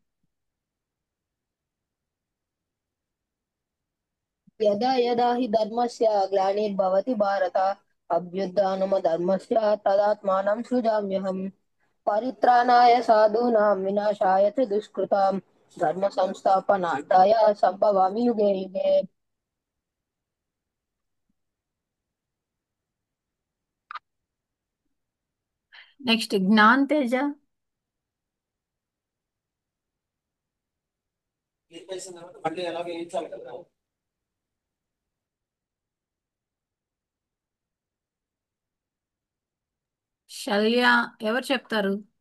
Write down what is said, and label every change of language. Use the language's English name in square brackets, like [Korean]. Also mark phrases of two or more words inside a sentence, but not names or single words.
[Sanskrit] యదా యదా హి ధర్మస్య గ్లానిర్భవతి భారత అభ్యుత్థానమధర్మస్య తదాత్మానం సృజామ్యహం పరిత్రాణాయ సాధూనాం వినాశాయ చ దుష్కృతాం ధర్మ సంస్థాపనార్థాయ సంభవామి యుగే యుగే. [Telugu] నెక్స్ట్ జ్ఞాన్ తేజ. శల్య, ఎవరు చెప్తారు?